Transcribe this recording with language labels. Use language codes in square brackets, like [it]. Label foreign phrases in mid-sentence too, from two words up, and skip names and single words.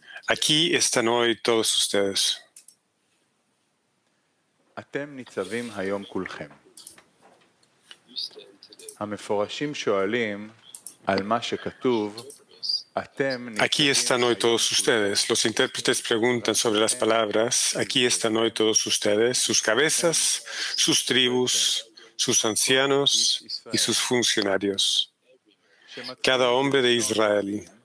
[es] Aquí están hoy todos ustedes. [he] אתם ניצבים היום כולכם. המפורשים שואלים על מה שכתוב, [es] Aquí están hoy todos ustedes. Los intérpretes preguntan sobre las palabras. Aquí están hoy todos ustedes, sus cabezas, sus tribus, sus ancianos y sus funcionarios. Cada hombre de Israel.